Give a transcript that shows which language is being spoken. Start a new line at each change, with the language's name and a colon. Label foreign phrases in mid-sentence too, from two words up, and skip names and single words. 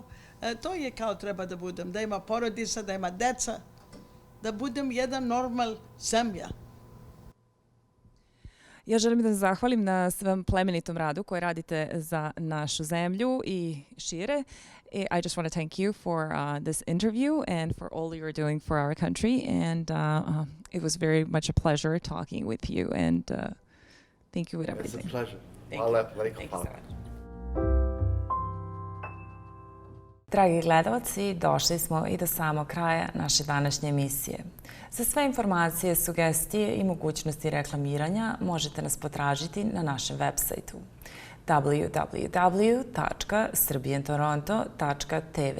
Serbian: To je kao treba da budem, da ima porodica, da ima deca, da budem jedan normal zemlja. Ja želim da zahvalim na svom plemenitom radu koji radite za našu zemlju i šire.
English: I just want to thank you for this interview and for all you're doing for our country. And it was very much a pleasure talking with you. And thank you with everything. It's a pleasure. Thank you so much.
Serbian: Dragi gledalci, došli smo i do samog kraja naše današnje emisije. Za sve informacije, sugestije i mogućnosti reklamiranja možete nas potražiti na našem web sajtu www.serbiantoronto.tv.